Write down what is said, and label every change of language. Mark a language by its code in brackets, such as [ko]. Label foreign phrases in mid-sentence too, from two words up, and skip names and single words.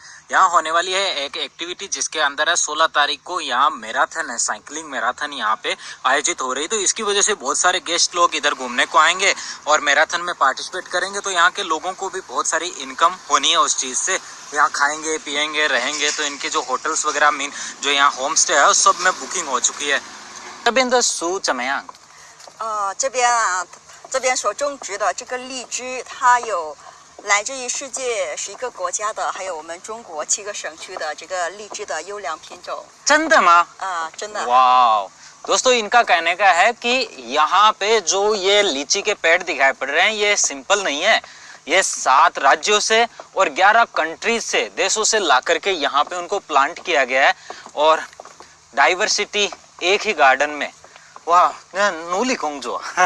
[hi] यहाँ होने वाली है एक एक्टिविटी जिसके अंदर है 16 तारीख को यहाँ मैराथन है, [en] cycling marathon [hi] यहाँ पे आयोजित हो रही। तो इसकी वजह से बहुत सारे गेस्ट लोग इधर घूमने को आएंगे और मैराथन में पार्टिसिपेट करेंगे। तो यहाँ के लोगों को भी बहुत सारी इनकम होनी है उस चीज़ से। यहाँ खाएंगे पियेंगे रहेंगे। तो इनके जो होटल्स वगैरह मीन जो यहाँ [en] home stay [hi] है उस सब में बुकिंग हो चुकी है। [zh] 这边所种植的这个荔枝，它有来自于世界11个国家的，还有我们中国7个省区的这个荔枝的优良品种。真的吗？真的。 [hi] वाह दोस्तों, इनका कहने का है कि यहाँ पे जो ये लीची के पेड़ दिखाई पड़ रहे हैं ये सिंपल नहीं है। ये 7 राज्यों से और 11 कंट्रीज से, देशों से ला करके यहाँ पे उनको प्लांट किया गया है। और डाइवर्सिटी एक ही गार्डन में, वाह, नूली कोंगजो।